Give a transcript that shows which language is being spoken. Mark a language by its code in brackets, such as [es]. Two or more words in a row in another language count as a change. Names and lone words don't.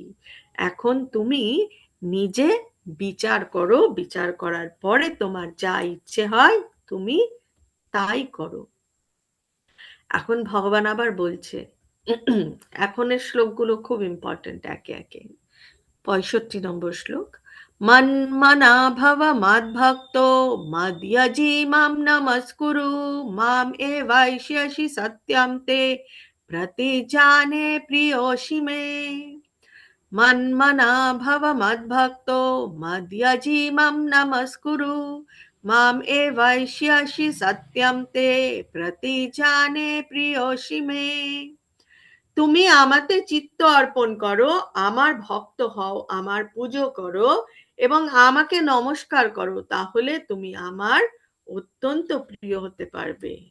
[bn] এখন তুমি নিজে বিচার করো, বিচার করার পরে তোমার যা ইচ্ছে হয় তুমি তাই করো। এখন ভগবান আবার বলছে, এখনের শ্লোকগুলো খুব ইম্পর্টেন্ট, একে একে। [sa] 65 শ্লোক। মন্মনা ভব মদ্ভক্ত মদ্যজি মাম নমস্কুরু মাম এবাইষ্যসি সত্যম তে প্রতিজানে প্রিয়োষি মে। মন্মনা ভব মদ্ভক্ত মদ্যজি মাম নমস্কুরু মাম এবাইষ্যসি সত্যম তে প্রতিজানে প্রিয়োষি মে। [bn] তুমি আমাতে চিত্ত অর্পণ করো, আমার ভক্ত হও, আমার পুজো করো এবং আমাকে নমস্কার করো, তাহলে তুমি আমার অত্যন্ত প্রিয় হতে পারবে।